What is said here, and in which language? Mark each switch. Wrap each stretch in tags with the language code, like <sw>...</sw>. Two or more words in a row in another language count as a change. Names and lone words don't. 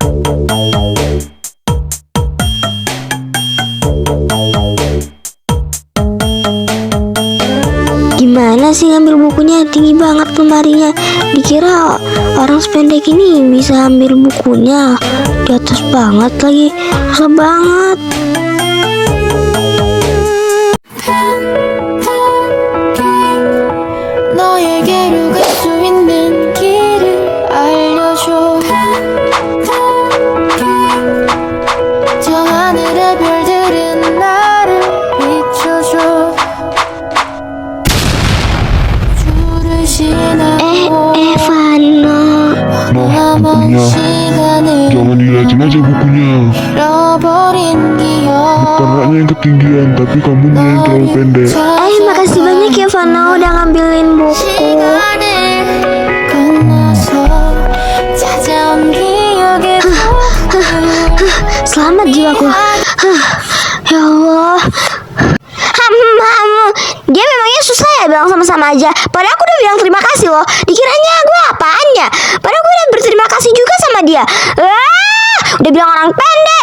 <id>Gimana sih ngambil bukunya? Tinggi banget lemarinya. Dikira orang sependek ini bisa ambil bukunya. Di atas banget lagi. Susah banget.</id> <ko>너에게로 갈 수 있는 길을 알려줘 저 하늘의 별들은 나를 비춰줘 줄을 지나고</ko> <id>Vano. Nah,</id> <ko>남은</ko> <id>bukunya.</id> <ko>시간을</ko> <id>Jangan dilihatin aja bukunya.</id> <ko>잃어버린 기억</ko> <id>Karena yang ketinggian, tapi kamunya yang terlalu pendek. Makasih banyak ya Vano udah ngambilin buku.</id> <ko>시간을 건너서 찾아온 기억의</ko> <id>Selamat jiwaku. Ya Allah. Dia memangnya susah ya bilang sama-sama aja. Padahal aku udah bilang terima kasih loh. Dikiranya gue apaan ya? Padahal gue udah berterima kasih juga sama dia. Udah bilang orang pendek.</id>